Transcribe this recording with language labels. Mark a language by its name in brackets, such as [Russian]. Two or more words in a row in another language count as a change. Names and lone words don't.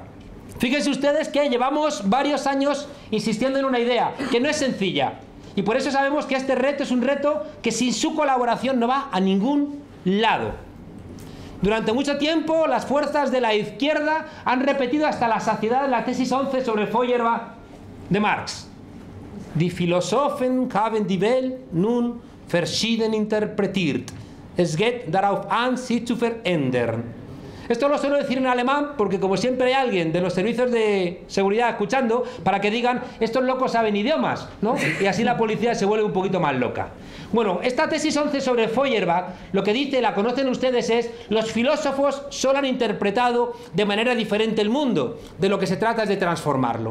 [Spanish] Fíjense ustedes que llevamos varios años insistiendo en una idea que no es sencilla y por eso sabemos que este reto es un reto que sin su colaboración no va a ningún lado. Durante mucho tiempo las fuerzas de la izquierda han repetido hasta la saciedad la tesis 11 sobre Feuerbach de Marx. [German] Die Philosophen haben die Welt nun verschieden interpretiert. Es geht darauf an, sie zu verändern. [Spanish] Esto lo suelo decir en alemán porque como siempre hay alguien de los servicios de seguridad escuchando para que digan: estos locos saben idiomas, ¿no? Y así la policía se vuelve un poquito más loca. Bueno, esta tesis 11 sobre Feuerbach lo que dice, la conocen ustedes, es: los filósofos solo han interpretado de manera diferente el mundo, de lo que se trata es de transformarlo.